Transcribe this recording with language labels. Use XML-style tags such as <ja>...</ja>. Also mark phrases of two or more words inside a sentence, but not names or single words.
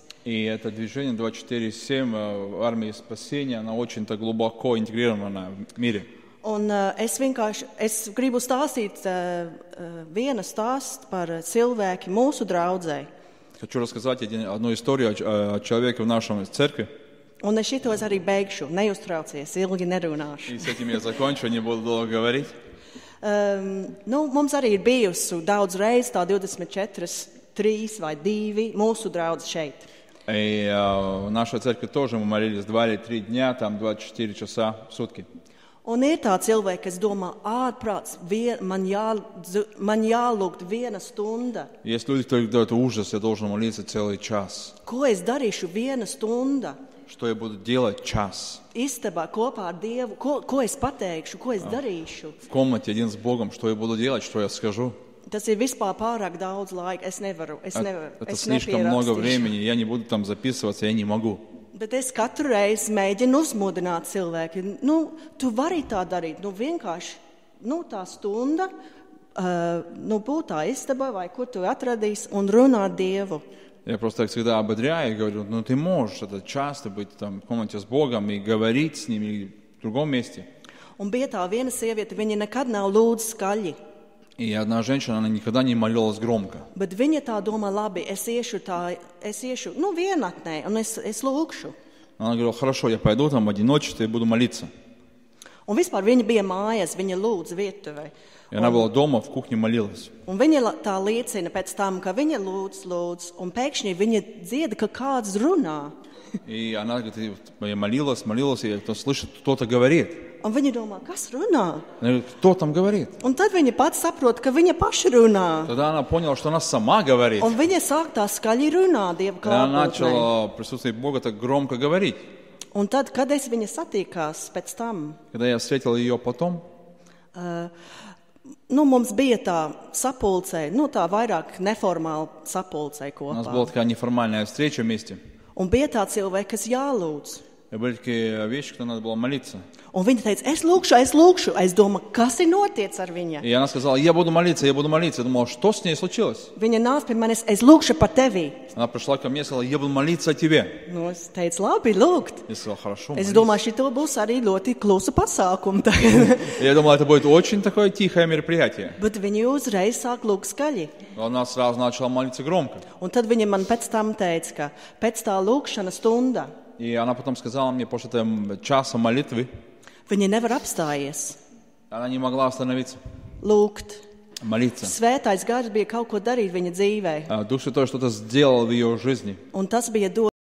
<ru>И это движение 24/7 армии спасения, оно очень-то глубоко интегрировано в мире.</ru> <lv>Un es gribu stāstīt vienu stāstu par cilvēku mūsu draudzē.</lv> <ru>Хочу рассказать одну историю о человеке в нашей церкви.</ru> <lv>Un es šitos arī beigšu, neuztraucies, ilgi nerunāšu.</lv> <ru>И с этим я закончу, не буду долго говорить.</ru> <lv>Mums arī ir bijusi daudz reiz tā 24, 3 vai 2 mūsu draudze šeit.</lv> <ru>И в нашей церкви тоже мы молились 2 или 3 дня, там 24 часа в сутки.</ru> <lv>Un ir tā cilvēki, kas domā, ārprāts, man jālūgt 1 stunda.</lv> <ru>Есть люди, которые говорят, ужас, я должен молиться целый час.</ru> <lv>Ko es darīšu 1 stunda?</lv> <ru>Что я буду делать час?</ru> <lv>Istabā kopā ar Dievu, ko es pateikšu, ko es darīšu?</lv> <ru>В комнате один с Богом, что я буду делать, что я скажу?</ru> <lv>Tas ir vispār pārāk daudz laika. Es nevaru.</lv> <ru>Это слишком много времени, я не буду там записываться, я не могу.</ru> <lv>Bet es katru reizi mēģinu uzmodināt cilvēki. Tu vari tā darīt. Vienkārši, tā stunda, būt tā istabā vai kur tu atradīsi un runāt Dievu.</lv> <ru>Я просто так всегда ободряю и говорю, ты можешь это часто быть там в комнате с Богом и говорить с Ним или в другом месте.</ru> <lv>Un bija tā viena sieviete, viņa nekad nav lūdzu skaļi.</lv> <ru>И одна женщина, она никогда не молилась громко.</ru> <lv>Bet viņa tā domā, labi, es iešu vienatnē un es lūkšu.</lv> <ru>Она говорила, хорошо, я пойду там в одиночестве и буду молиться.</ru> <lv>Un vispār viņa bija mājās, viņa lūdza virtuvē.</lv> <ru>И она была дома, в кухне молилась.</ru> <lv>Un viņa tā liecina pēc tam, ka viņa lūdz, un pēkšņi viņa dzird, ka kāds runā.</lv> <ru>И она говорит, я молилась, и кто слышит, кто-то говорит.</ru> <lv>Un viņa domā, kas runā?</lv> <ru>Она говорит, кто там говорит?</ru> <lv>Un tad viņa pats saprot, ka viņa paša runā.</lv> <ru>Тогда она поняла, что она сама говорит.</ru> <lv>Un viņa sāk tā skaļi runāt Dieva</lv> <ru>И она</ru> <lv>klātbūtnē.</lv> <ru>начала в присутствии Бога так громко говорить.</ru> <lv>Un tad, kad es viņu satīkās пēc tam,</lv> <ru>Когда я встретил ее потом,</ru> <lv>mums bija tā sapulcē, tā vairāk neformāla sapulcē</lv> <ru>у нас</ru> <lv>kopā.</lv> <ru>была такая неформальная встреча вместе.</ru> <lv>Un bija tā cilvēki, kas jālūdz.</lv> <ru>И были такие вещи, что надо было молиться.</ru> <lv>Un viņa teica, es lūkšu. Es domāju, kas ir noticis ar viņu?</lv> <ru>И она сказала, я буду молиться. Я думала, что с ней случилось?</ru> <lv>Viņa nāca pie manis, es lūkšu par tevi.</lv> <ru>Она пришла ко мне и сказала, я буду молиться о тебе.</ru> <lv>Es teicu, labi, lūgt.</lv> <ru>Я сказал, хорошо,</ru> <lv>Es</lv> <ru>молись.</ru> <lv>domāju, šito būs arī ļoti klusa pasākuma.</lv> <ru>Я думал, это будет очень такое тихое мероприятие.</ru> <lv>Bet viņa uzreiz sāk lūgt skaļi.</lv> <ru>Но она сразу начала молиться громко.</ru> <lv>Un tad viņa man pēc tam teica, ka pēc tā lūkšana stunda</lv> <ru>И она потом сказала мне, после этого часа молитвы,</ru> <lv>viņa nevar apstājies,</lv> <ru>она не могла остановиться,</ru> <lv>lūgt.</lv> <ru>молиться.</ru> <lv>Svētais gars bija kaut ko darīt viņa dzīvē.</lv> <ru>Дух Святой что-то сделал в ее жизни.</ru> <lv>Un tas bija</lv>